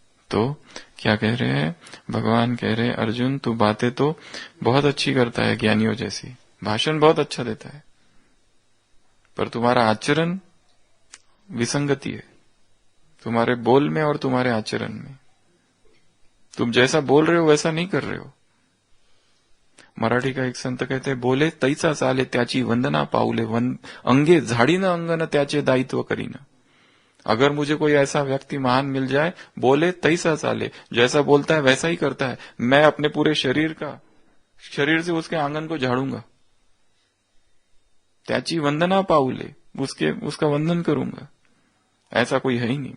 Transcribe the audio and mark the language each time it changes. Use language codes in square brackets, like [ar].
[hi] तो क्या कह रहे हैं भगवान? कह रहे हैं अर्जुन, तू बातें तो बहुत अच्छी करता है, ज्ञानियों जैसी भाषण बहुत अच्छा देता है, पर तुम्हारा आचरण विसंगति है, तुम्हारे बोल में और तुम्हारे आचरण में। तुम जैसा बोल रहे हो वैसा नहीं कर रहे हो। मराठी का एक संत कहते हैं, [mr] बोले तैसा चाले त्याची वंदना पाऊले, अंगे झाडीनं अंगन त्याचे दायित्व करीन। [hi] अगर मुझे कोई ऐसा व्यक्ति महान मिल जाए, [mr] बोले तैसा चाले, [hi] जैसा बोलता है वैसा ही करता है, मैं अपने पूरे शरीर से उसके आंगन को झाड़ूंगा। [mr] त्याची वंदना पाऊले, [hi] उसका वंदन करूंगा। ऐसा कोई है ही नहीं।